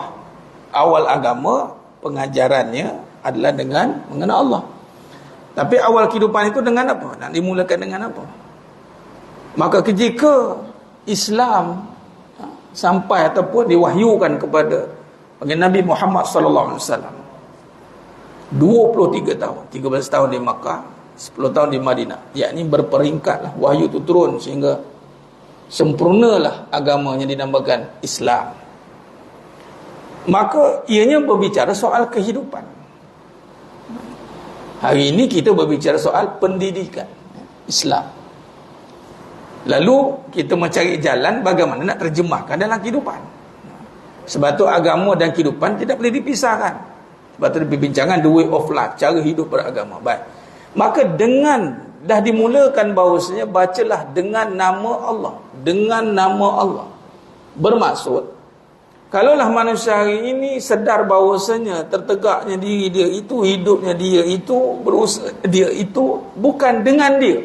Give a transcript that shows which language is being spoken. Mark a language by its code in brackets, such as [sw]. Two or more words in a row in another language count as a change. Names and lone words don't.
[ms] Awal agama, pengajarannya adalah dengan mengenal Allah. Tapi awal kehidupan itu dengan apa? Nak dimulakan dengan apa? Maka ketika Islam sampai ataupun diwahyukan kepada Nabi Muhammad [ar] صلى الله عليه وسلم, [ms] 23 tahun, 13 tahun di Makkah, 10 tahun di Madinah, yakni berperingkatlah wahyu itu turun sehingga sempurnalah agama yang dinamakan Islam. Maka ianya berbicara soal kehidupan. Hari ini kita berbicara soal pendidikan Islam. Lalu kita mencari jalan bagaimana nak terjemahkan dalam kehidupan. Sebab tu agama dan kehidupan tidak boleh dipisahkan. Sebab tu perbincangan [en] the way of life, [ms] cara hidup beragama. Baik. Maka dengan dah dimulakan bahawasanya bacalah dengan nama Allah. Dengan nama Allah. Bermaksud, kalaulah manusia hari ini sedar bahawasanya tertegaknya diri dia itu, hidupnya dia itu, berusaha dia itu bukan dengan dia.